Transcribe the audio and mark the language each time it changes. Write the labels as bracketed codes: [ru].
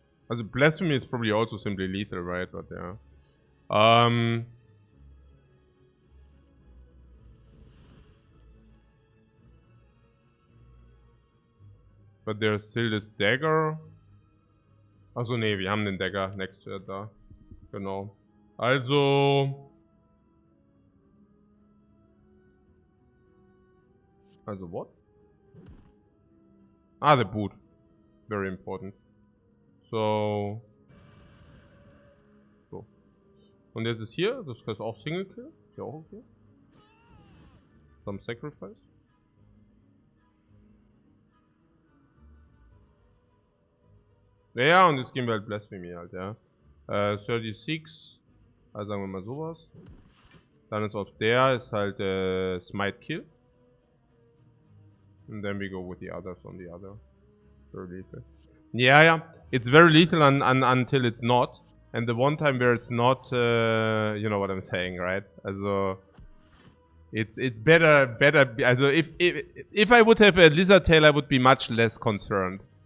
[en] Also Blasphemy is probably also simply lethal, right? But yeah. But there's still this dagger. [de] Achso, nee, wir haben den Dagger [en] next to it [de] da. Genau. Also what? [en] Ah, the boot. Very important. So. [de] Und jetzt ist hier, das ist auch Single Kill. Ist ja auch okay. Some Sacrifice. Ja, und jetzt gehen wir halt Blasphemy halt, ja. 36. Also sagen wir mal sowas. Dann ist auf der ist halt Smite Kill. [en] And then we go with the others on the other. Very lethal. Yeah. It's very lethal until it's not. And the one time where it's not, you know what I'm saying, right? Also, it's better. Also, if I would have a lizard tail, I would be much less concerned.